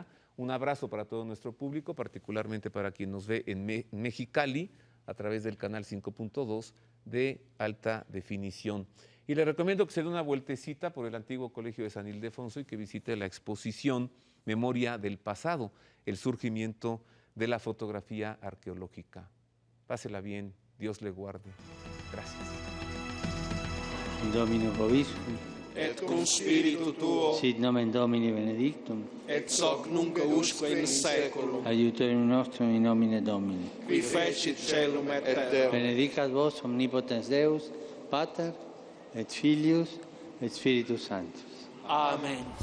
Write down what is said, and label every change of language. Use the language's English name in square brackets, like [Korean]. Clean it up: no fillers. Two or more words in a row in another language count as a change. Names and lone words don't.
[Spanish] Un abrazo para todo nuestro público, particularmente para quien nos ve en Mexicali a través del canal 5.2 de alta definición. Y le recomiendo que se dé una vueltecita por el antiguo Colegio de San Ildefonso y que visite la exposición Memoria del Pasado, el surgimiento de la fotografía arqueológica. Pásela bien, Dios le guarde. Gracias. [Latin] Domino vobiscum. Et cum spiritu tuo. Sit nomen Domini benedictum. Et hoc nunc usque in saeculum. Aiutorium nostrum in nomine Domini. Qui fecit caelum et terra. Benedicat vos omnipotens Deus, Pater, et Filius, et Spiritus Sanctus.